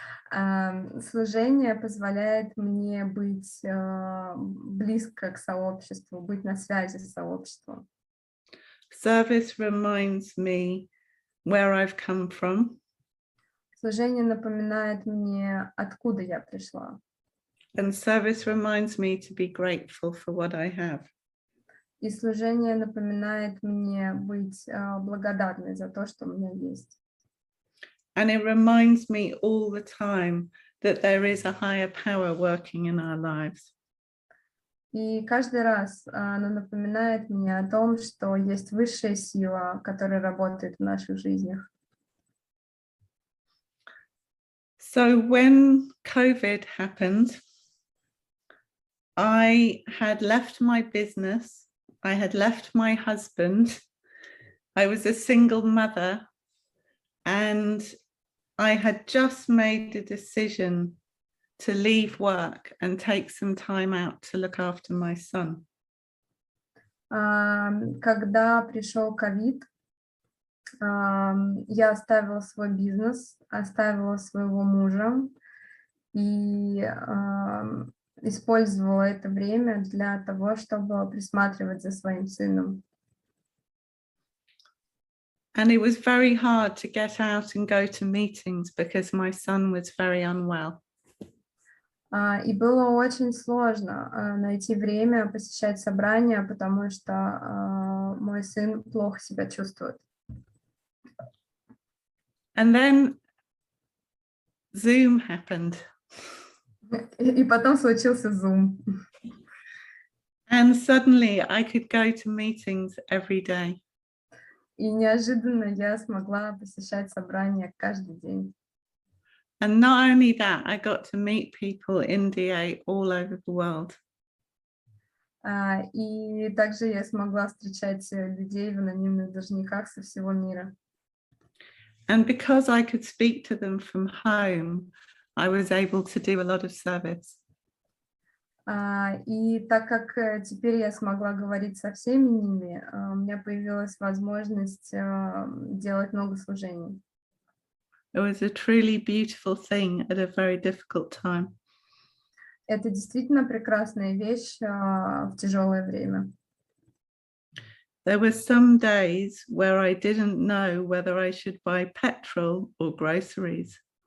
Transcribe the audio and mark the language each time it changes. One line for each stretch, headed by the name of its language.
Russian: Служение позволяет мне быть близко к сообществу, быть на связи с сообществом.
English: Service reminds me where I've come from.
Russian: Служение напоминает мне, откуда я пришла.
English: And service reminds me to be grateful for what I have.
Russian: И служение напоминает мне быть благодарной за то, что у меня есть.
English: And it reminds me all the time that there is a higher power working in our lives.
Russian: И каждый раз оно напоминает мне о том, что есть высшая сила, которая работает в наших жизнях.
English: So when COVID happened, I had left my business, I had left my husband, I was a single mother, and I had just made a decision to leave work and take some time out to look after my son.
Russian: Когда пришел ковид, я оставила свой бизнес, оставила своего мужа и использовала это время для того, чтобы присматривать за своим сыном.
English: And it was very hard to get out and go to meetings because my son was very unwell.
Russian: И было очень сложно найти время посещать собрания, потому что мой сын плохо себя чувствует.
English: And then Zoom happened.
Russian: И потом случился Zoom.
English: And suddenly I could go to meetings every day.
Russian: И неожиданно я смогла посещать собрания каждый день.
English: And not only that, I got to meet people in DA all over the world.
Russian: И также я смогла встречать людей в анонимных должниках со всего мира.
English: And because I could speak to them from home, I was able to do a lot of service.
Russian: И так как теперь я смогла говорить со всеми ними, у меня появилась возможность делать много служений.
English: It was a truly beautiful thing at a very difficult time.
Russian: Это действительно прекрасная вещь в тяжелое время.
English: There were some days where I didn't know whether I should buy petrol or groceries.